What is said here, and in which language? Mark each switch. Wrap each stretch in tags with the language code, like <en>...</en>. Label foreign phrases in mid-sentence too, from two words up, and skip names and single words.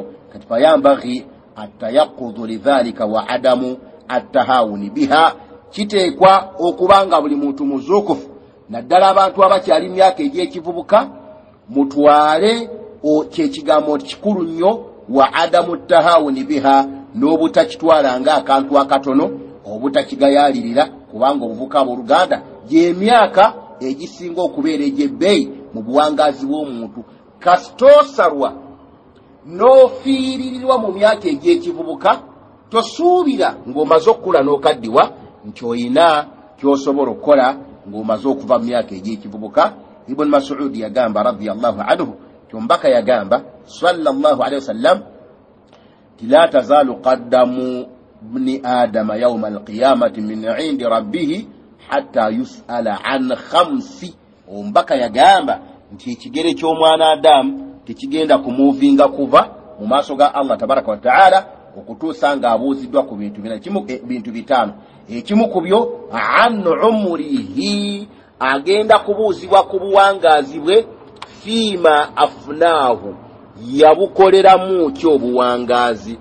<lg>Kati</lg> <ar>فينبغي التيقظ لذلك و عدم التهاون بها,</ar> <lg>kiteekwa okubanga buli muntu muzuukufu, naddala abantu abakyali myaka egy'ekivubuka mutwale kyekigambo kikulu nnyo,</lg> <ar>و عدم التهاون بها,</ar> <lg>n'obutakitwala nga akantu akatono, obutakigayalirira, kubanga obuvubuka abooluganda gy'emyaka egisinga okubeera egy'ebbeeyi mu buwangazi bw'omuntu. Kasitosarwa n'ofiiririrwa mu myaka egy'ekivubuka, tosuubira ng'omaze okukula n'okaddiwa nti oyina ky'osobola okukola ng'omaze okuva mu myaka egy'ekivubuka.</lg> <ar>Ibn Mas'ud yagamba رضي الله عنه,</ar> <lg>kyomubaka yagamba</lg> <ar>صلى الله عليه وسلم, لا تزول قدما ابن آدم يوم القيامة من عند ربه حتى يسأل عن خمس.</ar> <lg>Omubaka yagamba nti ekigere ky'omwana Adamu tekigenda kumuvinga kuva mu maaso ga Allah</lg> <ar>تبارك وتعالى</ar> <lg>okutuusa ng'abuuziddwa ku bintu bitano. Ekimu ku byo</lg> <ar>عن عمره,</ar> <lg>agenda kubuuzibwa ku buwangaazi bwe,</lg> <ar>فيما أفناه,</ar> <lg>yabukoleramu ki obuwangaazi.</lg>